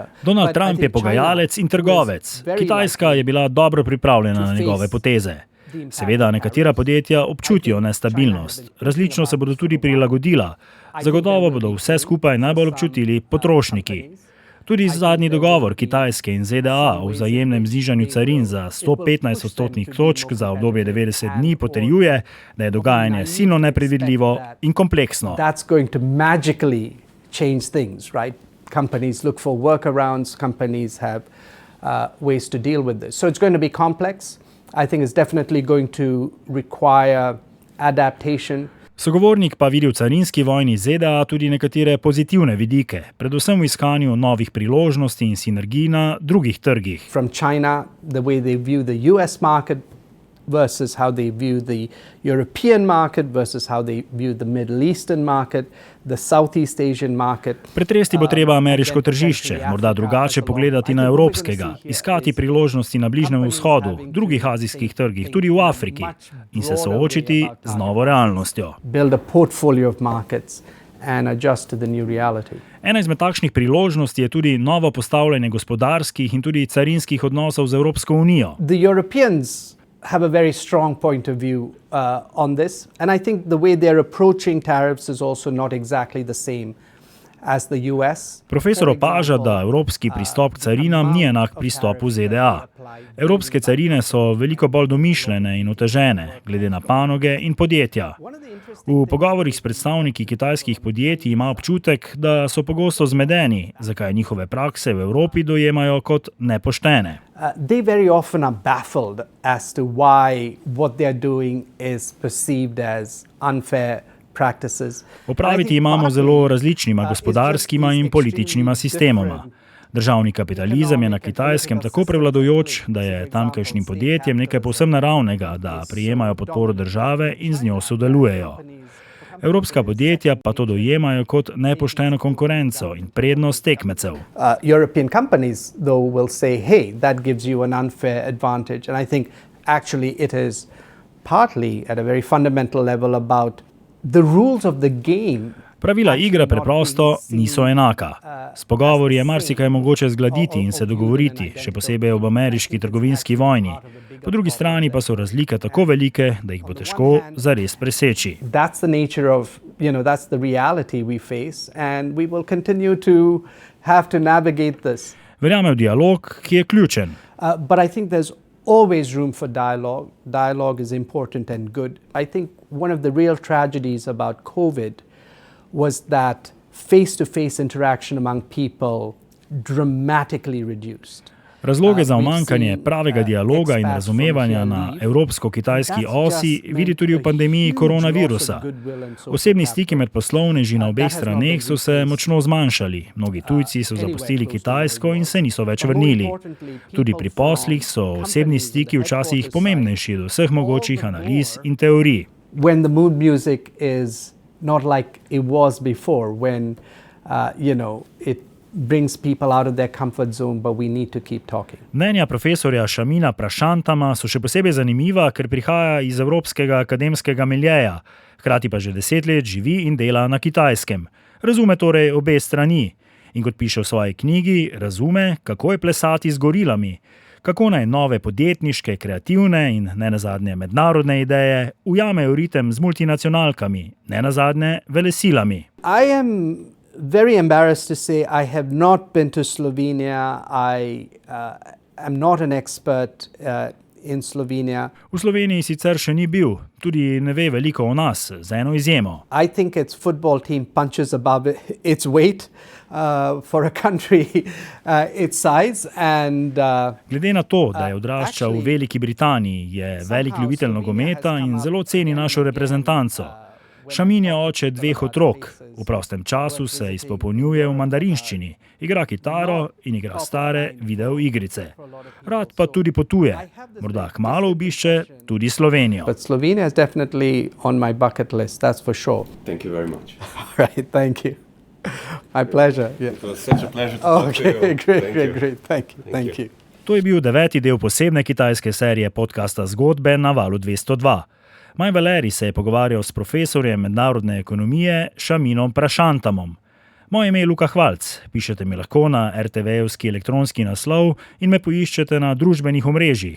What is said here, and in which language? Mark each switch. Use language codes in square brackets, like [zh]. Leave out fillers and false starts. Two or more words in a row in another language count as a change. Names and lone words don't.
[sl] Donald Trump je pogajalec in trgovec. Kitajska je bila dobro pripravljena na njegove poteze. Seveda nekatera podjetja občutijo nestabilnost. Različno se bodo tudi prilagodila. Zagotovo bodo vse skupaj najbolj občutili potrošniki. Tudi zadnji dogovor Kitajske in ZDA o vzajemnem znižanju carin za 115 odstotnih točk za obdobje 90 dni potrjuje, da je dogajanje silno nepredvidljivo in kompleksno. [en] That's going to magically change things, right? Companies look for workarounds, companies have ways to deal with this. So it's going to be complex. I think it's definitely going to require adaptation. [sl] Sogovornik pa vidi v carinski vojni ZDA tudi nekatere pozitivne vidike, predvsem v iskanju novih priložnosti in sinergij na drugih trgih. [en] From China, the way they view the US market versus how they view the European market versus how they view the Middle Eastern market, the Southeast Asian market. [sl] Pretresti bo treba ameriško tržišče, morda drugače pogledati na evropskega, iskati priložnosti na Bližnjem vzhodu, drugih azijskih trgih, tudi v Afriki in se soočiti z novo realnostjo. [en] Build a portfolio of markets and adjust to the new reality. [sl] Ena izmed takšnih priložnosti je tudi novo postavljanje gospodarskih in tudi carinskih odnosov z Evropsko unijo. [en] The Europeans have a very strong point of view on this, and I think the way they're approaching tariffs is also not exactly the same as the US. [sl] Profesor opaža, da evropski pristop k carinam ni enak pristopu ZDA. Evropske carine so veliko bolj domišljene in otežene, glede na panoge in podjetja. V pogovorih s predstavniki kitajskih podjetij ima občutek, da so pogosto zmedeni, zakaj njihove prakse v Evropi dojemajo kot nepoštene. [en] They very often are baffled as to why what they're doing is perceived as unfair practices. [sl] Opraviti imamo zelo različnima gospodarskima in političnima sistemoma. Državni kapitalizem je na Kitajskem tako prevladujoč, da je tamkajšnjim podjetjem nekaj povsem naravnega, da prijemajo podporo države in z njo sodelujejo. Evropska podjetja pa to dojemajo kot nepošteno konkurenco in prednost tekmecev. [en] European companies though will say, hey, that gives you an unfair advantage. And I think actually it is partly at a very fundamental level about the rules of the game. [sl] Pravila igre preprosto niso enaka. S pogovori je marsikaj mogoče zgladiti in se dogovoriti, še posebej ob ameriški trgovinski vojni. Po drugi strani pa so razlike tako velike, da jih bo težko zares preseči. [en] That's the nature of, that's the reality we face and we will continue to have to navigate this. [sl] Verjamem v dialog, ki je ključen. [en] But I think there's always room for dialogue. Dialogue is important and good. I think one of the real tragedies about COVID was that face-to-face interaction among people dramatically reduced. [sl] Razloge za omankanje pravega dialoga in razumevanja na evropsko-kitajski osi vidi tudi v pandemiji koronavirusa. Osebni stiki med poslovneži na obeh straneh so se močno zmanjšali. Mnogi tujci so zapustili Kitajsko in se niso več vrnili. Tudi pri poslih so osebni stiki včasih pomembnejši od vseh mogočih analiz in teorij. [en] When the mood music is not like it was before, when it brings people out of their comfort zone, but we need to keep talking. [sl] Mnenja profesorja Shamina Prashantama so še posebej zanimiva, ker prihaja iz evropskega akademskega miljeja, hkrati pa že 10 let živi in dela na Kitajskem. Razume torej obe strani in kot piše v svoji knjigi, razume, kako je plesati z gorilami, kako naj nove podjetniške, kreativne in nenazadnje mednarodne ideje ujamejo ritem z multinacionalkami, nenazadnje velesilami. [en] I am very embarrassed to say I have not been to Slovenia. I am not an expert in Slovenia. [sl] V Sloveniji sicer še ni bil, tudi ne ve veliko o nas, z eno izjemo. [en] I think its football team punches above its weight for a country its size. [sl] Glede na to, da je odraščal v Veliki Britaniji, je velik ljubitelj nogometa in zelo ceni našo reprezentanco. Šamin je oče 2 otrok. V prostem času se izpopolnjuje v mandarinščini, igra kitaro in igra stare video igrice. Rad pa tudi potuje. Morda kmalu obišče tudi Slovenijo. [en] But Slovenia is definitely on my bucket list, that's for sure. Thank you very much. All right, thank you. My pleasure. Yeah. It was such a pleasure to talk to you. Great. Thank you. [sl] To je bil 9. del posebne kitajske serije podcasta Zgodbe na valu 202. Maj Valeri se je pogovarjal s profesorjem mednarodne ekonomije Shaminom Prashantamom. Moje ime je Luka Hvalc, pišete mi lahko na RTV-evski elektronski naslov in me poiščete na družbenih omrežjih.